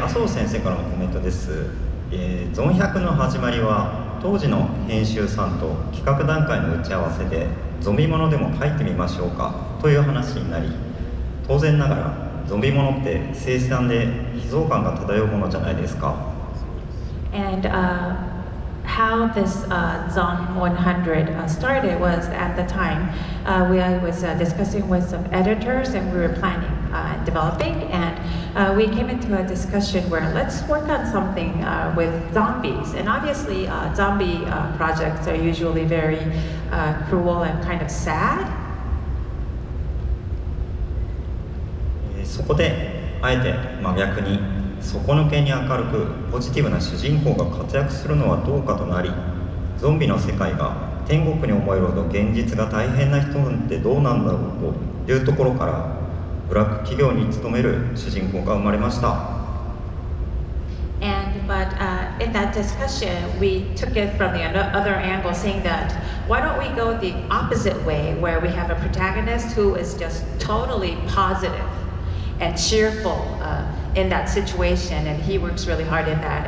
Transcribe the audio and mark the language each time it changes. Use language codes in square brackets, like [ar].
[ja] 麻生先生からのコメントです。ゾン100の始まりは当時の編集さんと企画段階の打ち合わせでゾンビものでも書いてみましょうかという話になり、当然ながらゾンビものって凄惨で悲壮感が漂うものじゃないですか。 [en] And how this Zom 100 started was at the time I was discussing with some editors and we were planning and developing, and we came into a discussion where let's work on something with zombies. And obviously zombie projects are usually very cruel and kind of sad. [ja] そこであえて真逆に底抜けに明るくポジティブな主人公が活躍するのはどうかとなり、ゾンビの世界が天国に思えるほど現実が大変な人なんてどうなんだろうというところからブラック企業に勤める主人公が生まれました。 [en] But in that discussion, we took it from the other angle, saying that why don't we go the opposite way, where we have a protagonist who is just totally positive and cheerful in that situation, and he works really hard in that.